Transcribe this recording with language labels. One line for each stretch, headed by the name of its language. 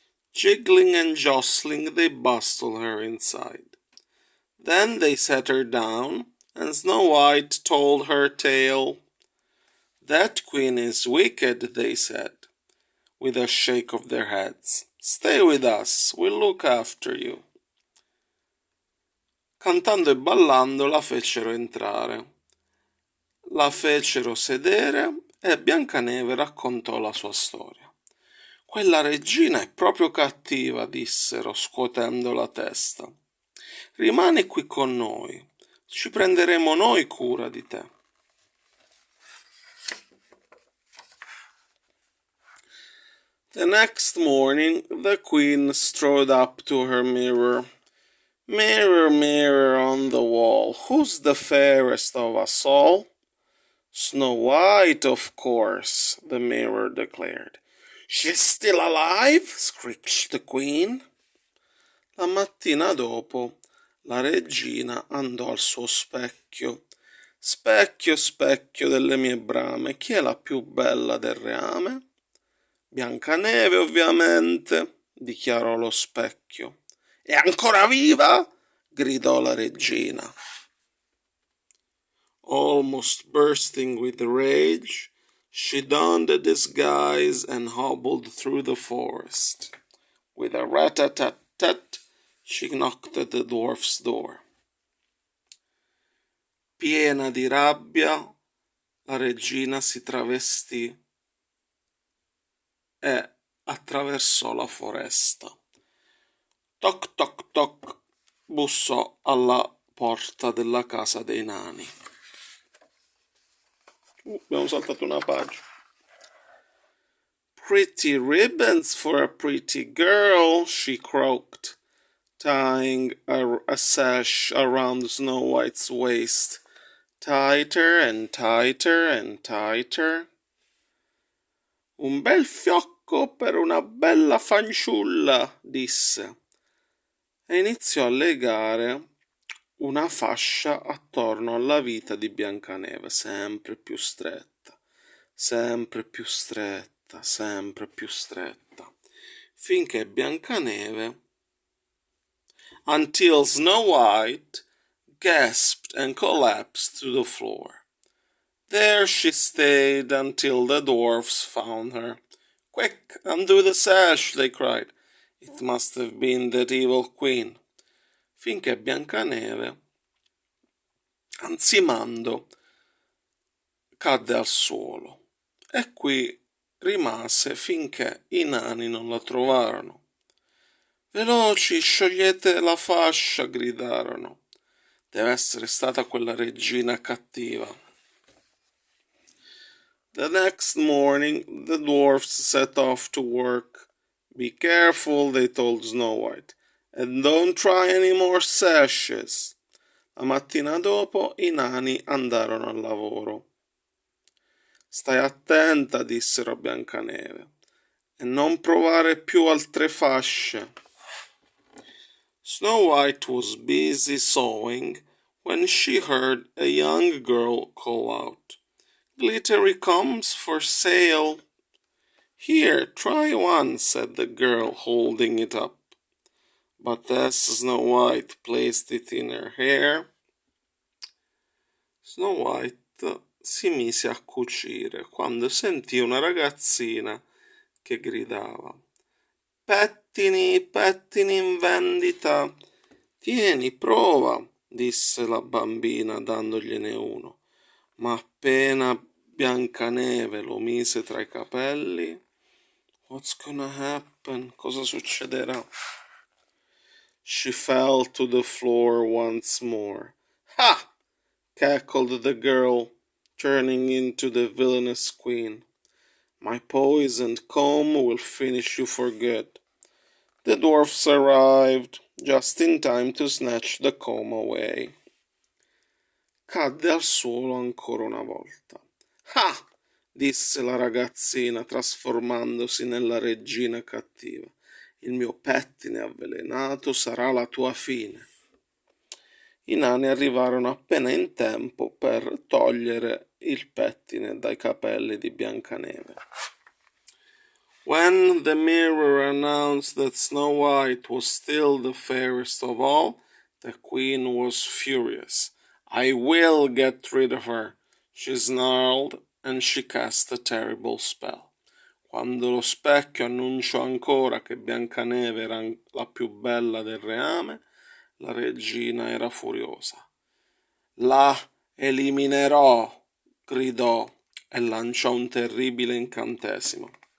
English: Jiggling and jostling, they bustled her inside. Then they sat her down, and Snow White told her tale. That queen is wicked, they said, with a shake of their heads. Stay with us, we'll look after you.
Italian: Cantando e ballando la fecero entrare. La fecero sedere e Biancaneve raccontò la sua storia. Quella regina è proprio cattiva, dissero, scuotendo la testa. Rimani qui con noi, ci prenderemo noi cura di te.
English: The next morning the queen strode up to her mirror. Mirror, mirror on the wall, who's the fairest of us all? Snow White, of course, the mirror declared. She's still alive? Screeched the queen.
Italian: La mattina dopo la regina andò al suo specchio. Specchio, specchio delle mie brame, chi è la più bella del reame? Biancaneve, ovviamente, dichiarò lo specchio. È ancora viva? Gridò la regina.
English: Almost bursting with rage, she donned a disguise and hobbled through the forest. With a rat-a-tat-tat, she knocked at the dwarf's door.
Italian: Piena di rabbia, la regina si travestì e attraversò la foresta. Toc toc toc, bussò alla porta della casa dei nani. Abbiamo saltato una pagina.
English: Pretty ribbons for a pretty girl, she croaked, tying a sash around Snow White's waist, tighter and tighter and tighter.
Italian: Un bel fiocco per una bella fanciulla, disse, e iniziò a legare una fascia attorno alla vita di Biancaneve, sempre più stretta, sempre più stretta, sempre più stretta, finché Biancaneve,
English: until Snow White gasped and collapsed to the floor. There she stayed until the dwarfs found her. Quick, undo the sash, they cried. It must have been that evil queen.
Italian: Finché Biancaneve, ansimando, cadde al suolo. E qui rimase finché i nani non la trovarono. Veloci, sciogliete la fascia, gridarono. Deve essere stata quella regina cattiva.
English: The next morning the dwarfs set off to work. Be careful, they told Snow White, and don't try any more sashes.
Italian: La mattina dopo i nani andarono al lavoro. Stai attenta, dissero a Biancaneve, e non provare più altre fasce.
English: Snow White was busy sewing when she heard a young girl call out, Glittery comes for sale. Here, try one, said the girl, holding it up. But as Snow White placed it in her hair,
Italian: Snow White si mise a cucire quando sentì una ragazzina che gridava Pettini, pettini in vendita. Tieni, prova, disse la bambina dandogliene uno, ma appena Biancaneve lo mise tra i capelli,
English: What's gonna happen?
Italian: Cosa succederà?
English: She fell to the floor once more. Ha! Cackled the girl, turning into the villainous queen. My poisoned comb will finish you for good. The dwarfs arrived, just in time to snatch the comb away.
Italian: Cadde al suolo ancora una volta. Ah! Disse la ragazzina, trasformandosi nella regina cattiva. Il mio pettine avvelenato sarà la tua fine. I nani arrivarono appena in tempo per togliere il pettine dai capelli di Biancaneve.
English: When the mirror announced that Snow White was still the fairest of all, the queen was furious. I will get rid of her, she snarled, and she cast a terrible spell.
Italian: Quando lo specchio annunciò ancora che Biancaneve era la più bella del reame, la regina era furiosa. La eliminerò, gridò e lanciò un terribile incantesimo.